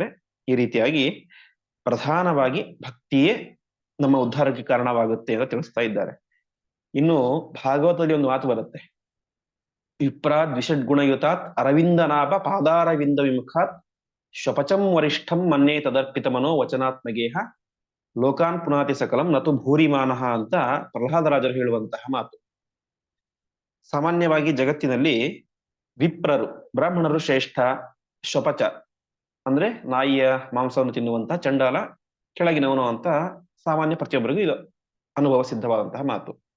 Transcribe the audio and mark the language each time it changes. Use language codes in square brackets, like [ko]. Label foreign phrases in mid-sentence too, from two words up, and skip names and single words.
[kn] ಈ ರೀತಿಯಾಗಿ ಪ್ರಧಾನವಾಗಿ ಭಕ್ತಿಯೇ ನಮ್ಮ ಉದ್ಧಾರಕ್ಕೆ ಕಾರಣವಾಗುತ್ತೆ ಅಂತ ತಿಳಿಸ್ತಾ ಇದ್ದಾರೆ. ಇನ್ನು ಭಾಗವತದಲ್ಲಿ ಒಂದು ಮಾತು ಬರುತ್ತೆ, [sa] ವಿಪ್ರಾದ್ ವಿಷಡ್ಗುಣಯುತಾತ್ ಅರವಿಂದನಾಭ ಪಾದಾರವಿಂದ ವಿಮುಖಾತ್ ಶ್ವಪಚಂ ವರಿಷ್ಠಂ ಮನ್ನೇ ತದರ್ಪಿತ ಮನೋ ವಚನಾತ್ಮಗೇಹ ಲೋಕಾನ್ ಪುನಾತಿ ಸಕಲಂ ನತು ಭೂರಿಮಾನಃ [kn] ಅಂತ ಪ್ರಹ್ಲಾದರಾಜರು ಹೇಳುವಂತಹ ಮಾತು. ಸಾಮಾನ್ಯವಾಗಿ ಜಗತ್ತಿನಲ್ಲಿ ವಿಪ್ರರು, ಬ್ರಾಹ್ಮಣರು ಶ್ರೇಷ್ಠ, ಶ್ವಪಚ ಅಂದ್ರೆ ನಾಯಿಯ ಮಾಂಸವನ್ನು ತಿನ್ನುವಂತಹ ಚಂಡಾಲ ಕೆಳಗಿನವನು ಅಂತ ಸಾಮಾನ್ಯ ಪ್ರತಿಯೊಬ್ಬರಿಗೂ ಇದು ಅನುಭವ ಸಿದ್ಧವಾದಂತಹ ಮಾತು.